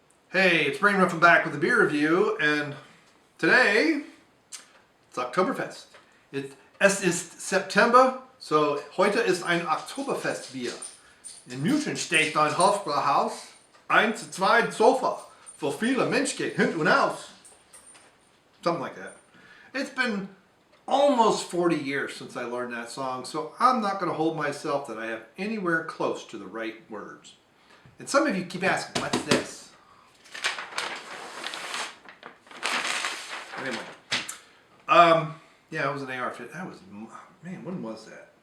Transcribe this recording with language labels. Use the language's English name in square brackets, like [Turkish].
[English] Hey, it's Bryon Lape back with a beer review, and today it's Oktoberfest. [German] Es ist September, so heute ist ein Oktoberfestbier. In München steht ein Hofbrauhaus, 1-2 Sofa, für viele Menschen hin und aus. [English] Something like that. It's been almost 40 years since I learned that song, so I'm not going to hold myself that I have anywhere close to the right words. And some of you keep asking, what's this? Anyway, yeah, it was an AR fit. That was, man, when was that?